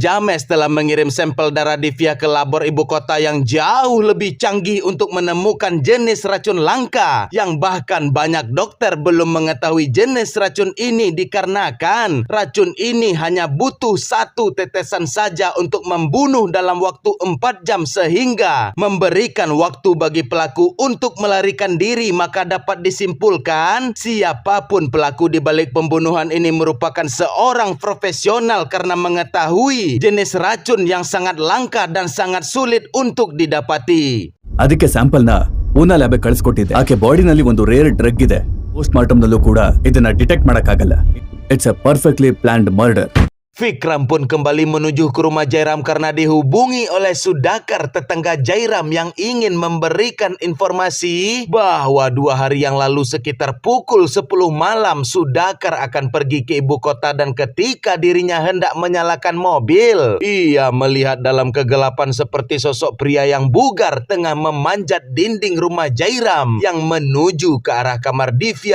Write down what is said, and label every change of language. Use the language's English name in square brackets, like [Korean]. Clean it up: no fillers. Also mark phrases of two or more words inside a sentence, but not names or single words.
[Indonesian] James telah mengirim sampel darah Divya ke labor ibu kota yang jauh lebih canggih untuk menemukan jenis racun langka yang bahkan banyak dokter belum mengetahui jenis racun ini dikarenakan racun ini hanya butuh 1 tetesan saja untuk membunuh dalam waktu 4 jam sehingga memberikan waktu bagi pelaku untuk melarikan diri. Maka dapat disimpulkan siapapun pelaku di balik pembunuhan ini merupakan seorang profesional karena mengetahui jenis racun yang sangat langka dan sangat sulit untuk didapati. [Kannada] ಅದಕ್ಕೆ ಸ್ಯಾಂಪಲ್ನ ಪೂನಾ ಲ್ಯಾಬ್ಗೆ ಕಳಿಸ್ಕೊಟ್ಟಿದ್ದೆ. ಆಕೆ ಬಾಡಿನಲ್ಲಿ ಒಂದು [English] rare drug [Kannada] ಇದೆ. [English] post mortem [Kannada] ನಲ್ಲೂ ಕೂಡ ಇದನ್ನ ಡಿಟೆಕ್ಟ್ ಮಾಡಕ್ಕಾಗಲ್ಲ. [English] It's a perfectly planned murder. [Indonesian] Vikram pun kembali menuju ke rumah Jairam karena dihubungi oleh Sudakar, tetangga Jairam yang ingin memberikan informasi bahwa 2 hari yang lalu sekitar pukul 10 malam Sudakar akan pergi ke ibu kota dan ketika dirinya hendak menyalakan mobil, ia melihat dalam kegelapan seperti sosok pria yang bugar tengah memanjat dinding rumah Jairam yang menuju ke arah kamar Divya.